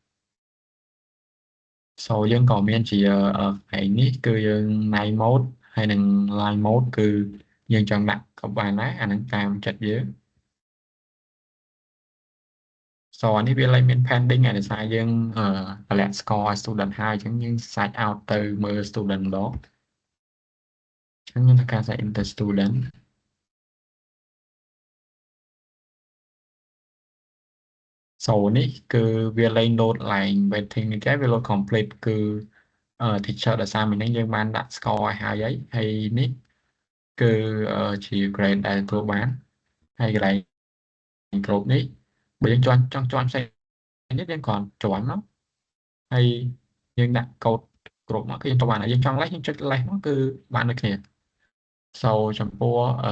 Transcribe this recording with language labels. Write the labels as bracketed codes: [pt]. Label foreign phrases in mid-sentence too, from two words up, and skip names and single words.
[km] យើងក៏មានជាឯនេះគឺយើង [en] night mode [km] ហើយនិង [en] live mode [km] គឺយើងចង់ដាក់ក៏បានដែរអានឹងតាមចិត្តយើង អានេះវាឡើងមាន pending ឯដោយសារយើងតម្លាក់ score ឲ្យ student ហើយអញ្ចឹងយើង [en] search out [km] ទៅមើល student ម្ដងអញ្ចឹងយើងធ្វើការ [en] search into student [km] នេះគឺវាលែង load ឡើង waiting នេះចេះវា [en] load complete [km] គឺteacher ដោយសារមិញ ហ្នឹងយើងបានដាក់ score ឲ្យហើយនេះគឺជា grade ដែលទទួលបានហើយកន្លែងគ្រប់នេះបើយើងចង់ជន់ផ្សេងនេះយើងគ្រាន់ជន់មកហើយយើងដាក់កូដគ្រប់មកគឺយើងទៅបានហើយយើងចង់លេសយើងចុចលេសមកគឺបានដូចគ្នាចំពោះ